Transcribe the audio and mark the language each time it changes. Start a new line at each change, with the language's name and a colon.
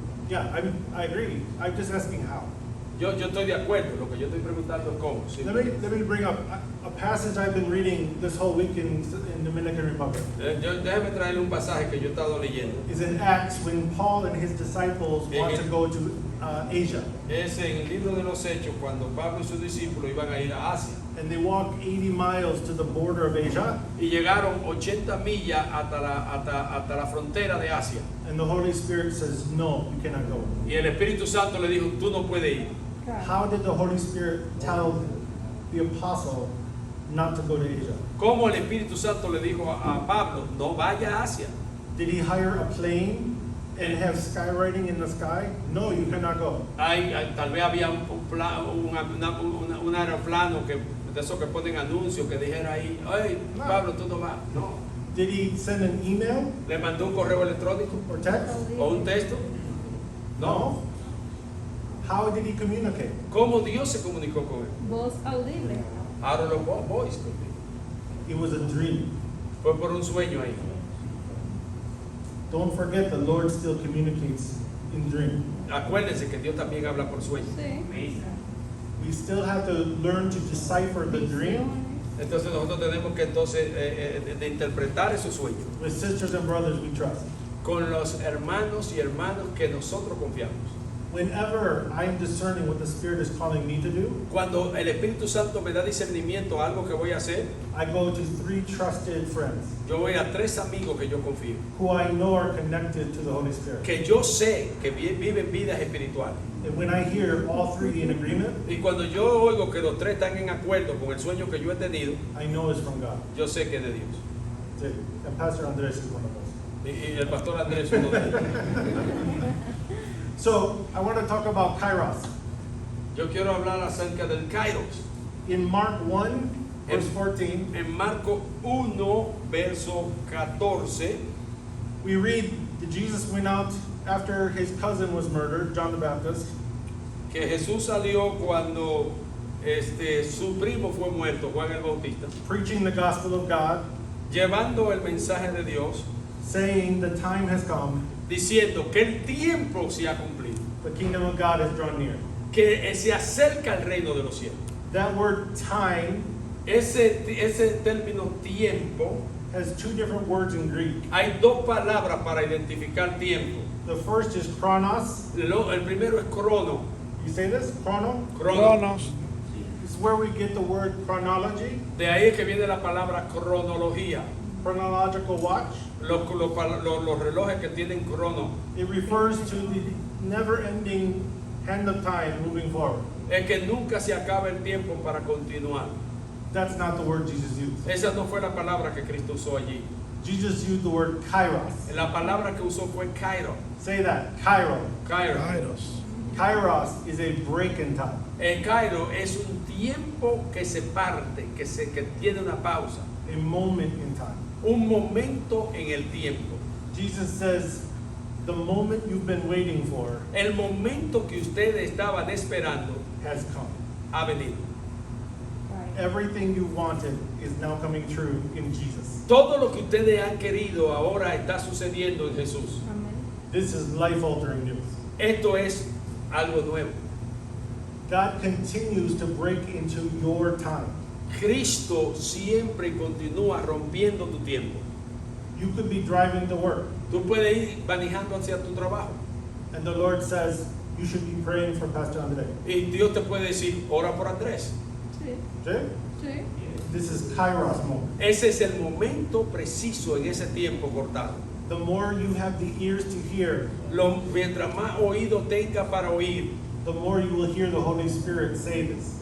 English: Yeah, I agree. I'm just asking how.
Spanish: Yo estoy de acuerdo, lo que yo estoy preguntando es cómo. ¿sí?
English: Let me bring up a passage I've been reading this whole week in Dominican Republic.
Spanish: Déjeme traerle un pasaje que yo he estado leyendo.
English: It's in Acts when Paul and his disciples want to go to Asia.
Spanish: Es en el libro de los Hechos cuando Pablo y sus discípulos iban a ir a Asia.
English: And they walk 80 miles to the border of Asia.
Spanish: Y llegaron 80 millas hasta la frontera de Asia.
English: And the Holy Spirit says, no, you cannot go.
Spanish: Y el Espíritu Santo le dijo, tú no puedes ir.
English: How did the Holy Spirit tell the apostle not to go to Asia?
Spanish: ¿Cómo el Espíritu Santo le dijo a Pablo, no vaya a Asia?
English: Did he hire a plane and have skywriting in the sky? No, you cannot go.
Spanish: Tal vez había un aeroplano que, de esos que ponen anuncios que dijera ahí, hey, No. Pablo, tú no vas. No.
English: Did he send an email
Spanish: ¿Le mandó un correo electrónico
English: or text?
Spanish: o un texto? No.
English: How did he communicate?
Spanish: ¿Cómo Dios se comunicó con él? Voz audible.
English: Out of the voice. It was a dream.
Spanish: Fue por un sueño ahí.
English: Don't forget the Lord still communicates in dream.
Spanish: Acuérdense que Dios también habla por sueño. Sí.
English: We still have to learn to decipher the dream
Spanish: Visiones. Entonces nosotros tenemos que entonces de interpretar esos sueños
English: with sisters and brothers we trust.
Spanish: con los hermanos y hermanas que nosotros confiamos.
English: Whenever I am discerning what the Spirit is calling me to do,
Spanish: Cuando el Espíritu Santo me da discernimiento a algo que voy a hacer,
English: I go to 3 trusted friends
Spanish: yo voy a 3 amigos que yo confío,
English: who I know are connected to the Holy Spirit.
Spanish: que yo sé que viven vidas espirituales.
English: And when I hear all 3 in agreement,
Spanish: Y cuando yo oigo que los 3 están en acuerdo con el sueño que yo he tenido,
English: I know it's from God.
Spanish: yo sé que es de Dios. Sí.
English: And Pastor Andres is one of those.
Spanish: Y el pastor Andrés uno de ellos.
English: So I want to talk about Kairos.
Spanish: Yo quiero hablar acerca del Kairos.
English: In Mark 1, verse 14,
Spanish: En Marcos 1, verso 14,
English: we read that Jesus went out after his cousin was murdered, John the Baptist,
Spanish: que Jesús salió cuando su primo fue muerto, Juan el Bautista,
English: preaching the gospel of God,
Spanish: llevando el mensaje de Dios,
English: saying the time has come,
Spanish: diciendo que el tiempo se ha cumplido,
English: the kingdom of God has drawn near.
Spanish: que se acerca el reino de los cielos.
English: That word time
Spanish: Ese término tiempo,
English: has 2 different words in Greek.
Spanish: hay 2 palabras para identificar tiempo.
English: The first is chronos.
Spanish: El primero es crono.
English: You say this? Chrono?
Spanish: Crono.
English: It's where we get the word chronology,
Spanish: De ahí es que viene la palabra cronología.
English: chronological watch.
Spanish: Los relojes que tienen crono.
English: It refers to the never-ending hand of time moving forward.
Spanish: Es que nunca se acaba el tiempo para continuar.
English: That's not the word Jesus used.
Spanish: Esa no fue la palabra que Cristo usó allí.
English: Jesus used the word kairos.
Spanish: La palabra que usó fue kairo.
English: Say that, kairo.
Spanish: Kairo.
English: Kairos is a break in time.
Spanish: El kairo es un tiempo que se parte, que tiene una pausa.
English: A moment in time.
Spanish: Un momento en el tiempo.
English: Jesus says, the moment you've been waiting for
Spanish: El momento que ustedes estaban esperando
English: has come.
Spanish: ha venido.
English: Right. Everything you wanted is now coming true in Jesus.
Spanish: Todo lo que ustedes han querido ahora está sucediendo en Jesús. Amén.
English: This is life-altering news.
Spanish: Esto es algo nuevo.
English: God continues to break into your time.
Spanish: Cristo siempre continúa rompiendo tu tiempo.
English: You could be driving to work,
Spanish: Tú puedes ir manejando hacia tu trabajo
English: and the Lord says, you should be praying for Pastor Andre.
Spanish: y Dios te puede decir, ora por Andrés. Sí.
English: See?
Spanish: Sí.
English: This is Kairos moment.
Spanish: Ese es el momento preciso en ese tiempo cortado.
English: The more you have the ears to hear,
Spanish: Mientras más oído tenga para oír,
English: the more you will hear the Holy Spirit say this.